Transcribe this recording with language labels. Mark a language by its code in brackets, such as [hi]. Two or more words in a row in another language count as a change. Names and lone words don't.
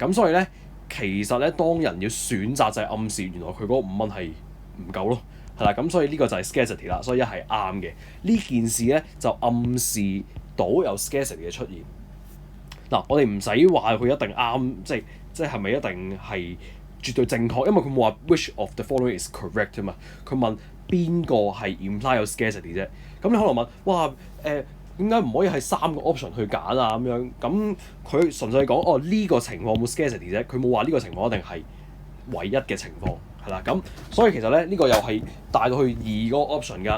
[yue] 咁所以咧，其實咧，當人要選擇就係暗示原來佢嗰個5蚊係唔夠咯，係啦。咁所以呢個就係 scarcity 啦，所以一係啱嘅。呢件事咧就暗示到有 scarcity 嘅出現。嗱，我哋唔使話佢一定啱，即係咪一定係絕對正確？因為佢冇話 [en] which of the following is correct [yue] 啊嘛。佢問邊個係 imply 有 scarcity 啫。咁你可能問，哇點解唔可以係3個 option 去揀啊咁樣？咁佢純粹講呢個情況冇 scarcity 啫，佢冇話呢個情況一定係唯一嘅情況，係啦。咁所以其實咧呢個又係帶到去2嗰個 option 㗎。